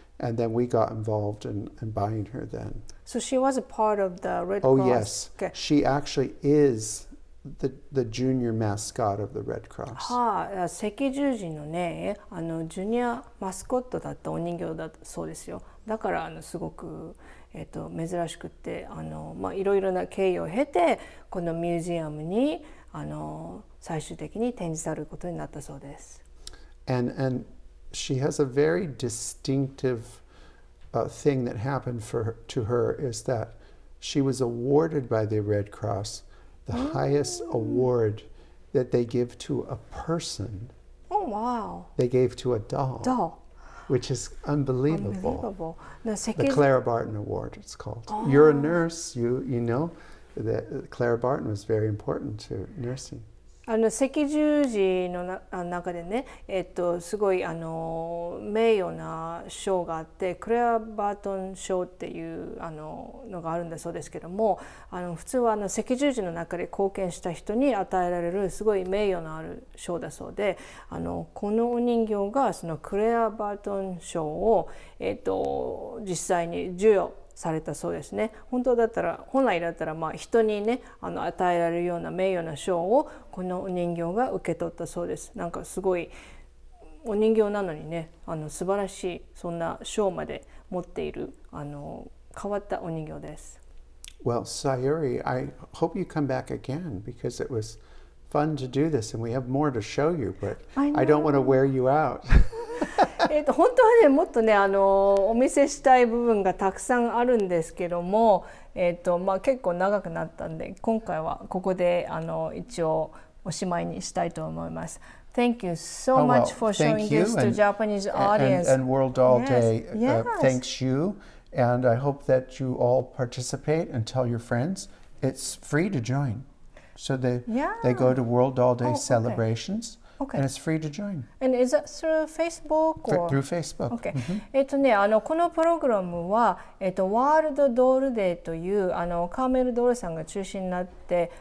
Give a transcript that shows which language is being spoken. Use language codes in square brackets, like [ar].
[en] And then we got involved in buying her then. So she was a part of the Red Oh, Cross. yes. Okay. She actually is the junior mascot of the Red Cross. [ja] はい、赤十字のね、ジュニアマスコットだったお人形だそうですよ。だからすごく、珍しくっていろいろな経緯を経てこのミュージアムに最終的に展示されることになったそうです。 [en] And she has a very distinctive thing that happened to her is that she was awarded by the Red Cross the highest award that they give to a person. Oh, wow. They gave to a doll. Which is unbelievable. The Clara Barton Award, it's called. You're a nurse, you know that Clara Barton was very important to nursing. [ja] 赤十字の中でね、すごい名誉な賞があってクレア・バートン賞っていうのがあるんだそうですけども、普通は赤十字の中で貢献した人に与えられるすごい名誉のある賞だそうで、このお人形がそのクレア・バートン賞を、実際に授与されたそうですね。本来だったら人にね与えられるような名誉な賞をこのお人形が受け取ったそうです。なんかすごいお人形なのにね素晴らしいそんな賞まで持っている変わったお人形です。 [en] Well, Sayuri, I hope you come back again because it was fun to do this and we have more to show you, but I don't want to wear you out. [ja] 本当はねもっとねお見せしたい部分がたくさんあるんですけども、結構長くなったんで今回はここで一応おしまいにしたいと思います。 [en] Thank you so much for showing this to Japanese audience. And World Doll Day thanks you, and I hope that you all participate and tell your friends. It's free to join. So they go to World Doll Day celebrations. Okay. And it's free to join. And is that through Facebook? Or? Through Facebook. Okay. [ja] このプログラムは、ワールドドールデーというカーメルドールさんが中心になって